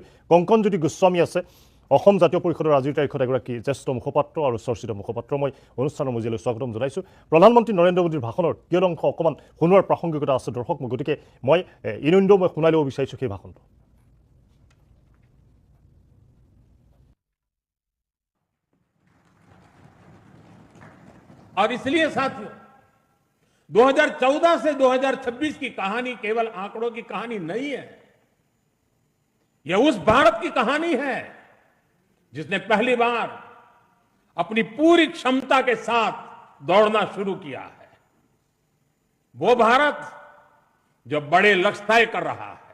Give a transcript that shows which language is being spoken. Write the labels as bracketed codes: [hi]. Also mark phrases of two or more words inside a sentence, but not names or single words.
[as] কংকনজ্যোতি গোস্বামী আছে অসম জাতীয় পৰিষদৰ আজিৰ তাৰিখত এগৰাকী জ্যেষ্ঠ মুখপাত্ৰ আৰু চৰ্চিত মুখপাত্ৰ মই অনুষ্ঠানৰ মজিয়ালৈ স্বাগতম জনাইছো প্ৰধানমন্ত্ৰী নৰেন্দ্ৰ মোদীৰ ভাষণৰ কিয় অংশ অকণমান শুনোৱাৰ প্ৰাসংগিকতা আছে দৰ্শক মই গতিকে মই ইনন্দ মই শুনাই ল'ব বিচাৰিছো সেই ভাষণটো [hi] और इसलिए साथियों 2014 से 2026 की कहानी केवल आंकड़ों की कहानी नहीं है यह उस भारत की कहानी है जिसने पहली बार अपनी पूरी क्षमता के साथ दौड़ना शुरू किया है वो भारत जो बड़े लक्ष्य तय कर रहा है